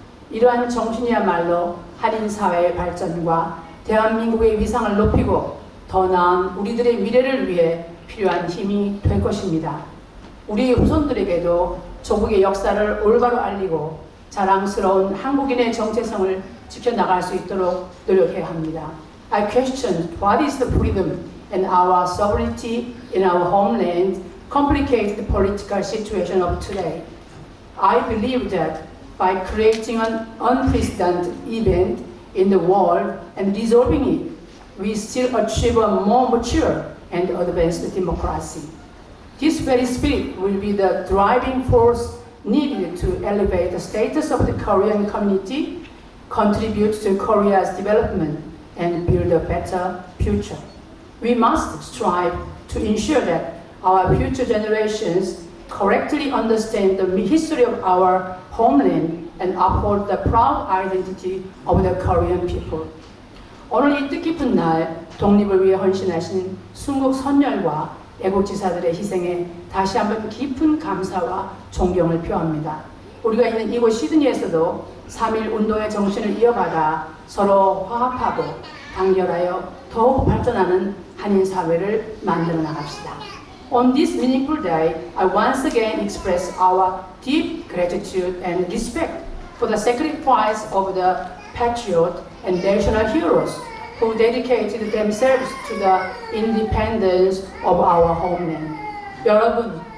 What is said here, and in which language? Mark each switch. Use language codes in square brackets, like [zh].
[ko] 이러한 정신이야말로 한인 사회의 발전과 대한민국의 위상을 높이고 더 나은 우리들의 미래를 위해 필요한 힘이 될 것입니다. 우리 후손들에게도 조국의 역사를 올바로 알리고 자랑스러운 한국인의 정체성을 지켜나갈 수 있도록 노력해야 합니다. [en] I question what is the freedom and our sovereignty in our homeland complicate the political situation of today. I believe that by creating an unprecedented event in the world and resolving it, we still achieve a more mature and advanced democracy. This very spirit will be the driving force needed to elevate the status of the Korean community, contribute to Korea's development, and build a better future. We must strive to ensure that our future generations correctly understand the history of our homeland and uphold the proud identity of the Korean people. [ko] 오늘 이 뜻깊은 날 독립을 위해 헌신하신 순국 선열과 애국지사들의 희생에 다시 한번 깊은 감사와 존경을 표합니다. 우리가 있는 이곳 시드니에서도 3.1 운동의 정신을 이어받아 서로 화합하고 단결하여 더욱 발전하는 한인 사회를 만들어 나갑시다. [en] On this meaningful day, I once again express our deep gratitude and respect for the sacrifice of the patriot and national heroes who dedicated themselves to the independence of our homeland. [ko] 여러분,